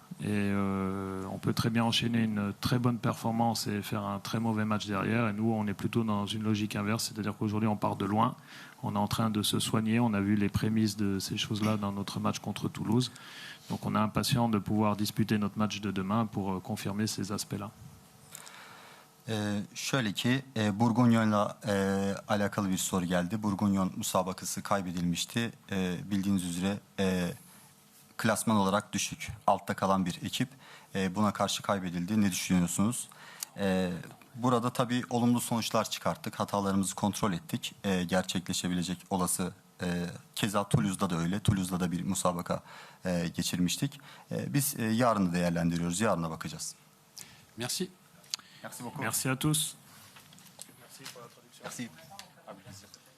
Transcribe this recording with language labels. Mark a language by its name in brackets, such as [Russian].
[French] Et on peut très bien enchaîner une très bonne performance et faire un très mauvais match derrière. Et nous, on est plutôt dans une logique inverse, c'est-à-dire qu'aujourd'hui, on part de loin. On est en train de se soigner. On a vu les prémices de ces choses-là dans notre match contre Toulouse. Donc on est impatient de pouvoir disputer notre match de demain pour confirmer ces aspects-là. [Turkish] Şöyle ki Bourguignon'la alakalı bir soru geldi. Bourguignon müsabakası kaybedilmişti. Bildiğiniz üzere klasman olarak düşük, altta kalan bir ekip. Buna karşı kaybedildi. Ne düşünüyorsunuz? Burada tabii olumlu sonuçlar çıkarttık. Hatalarımızı kontrol ettik. Gerçekleşebilecek olası keza Toulouse'da da öyle. Toulouse'da da bir müsabaka geçirmiştik. Biz yarını değerlendiriyoruz. Yarına bakacağız. [French] Merci. Merci beaucoup. Merci à tous. Merci pour la traduction. Merci.